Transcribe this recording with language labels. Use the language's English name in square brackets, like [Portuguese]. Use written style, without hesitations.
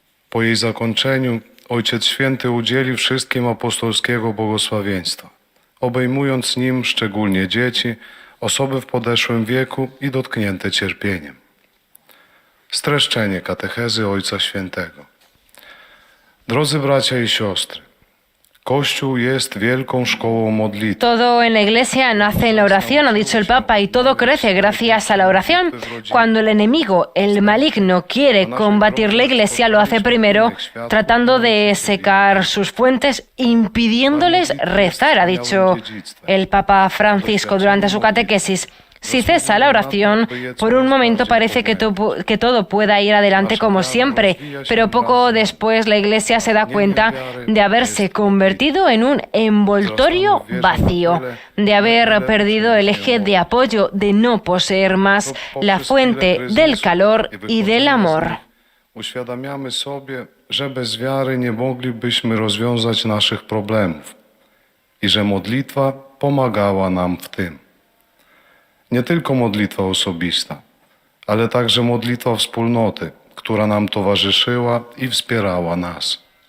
[Polish] Po jej zakończeniu Ojciec Święty udzieli wszystkim apostolskiego błogosławieństwa, obejmując nim szczególnie dzieci, osoby w podeszłym wieku i dotknięte cierpieniem. Streszczenie katechezy Ojca Świętego. Drodzy bracia i siostry, Kościół jest wielką szkołą modlitwy. [Spanish] Todo en la iglesia nace en la oración, ha dicho el Papa, y todo crece gracias a la oración. Cuando el enemigo, el maligno, quiere combatir la iglesia, lo hace primero tratando de secar sus fuentes, impidiéndoles rezar, ha dicho el Papa Francisco durante su catequesis. Si cesa la oración, por un momento parece que todo pueda ir adelante como siempre, pero poco después la Iglesia se da cuenta de haberse convertido en un envoltorio vacío, de haber perdido el eje de apoyo, de no poseer más la fuente del calor y del amor. [Polish] Uświadamiamy sobie, że bez wiary nie moglibyśmy rozwiązać naszych problemów i że modlitwa pomagała nam w tym. Nie tylko modlitwa osobista, ale także modlitwa wspólnoty, która nam towarzyszyła i wspierała nas.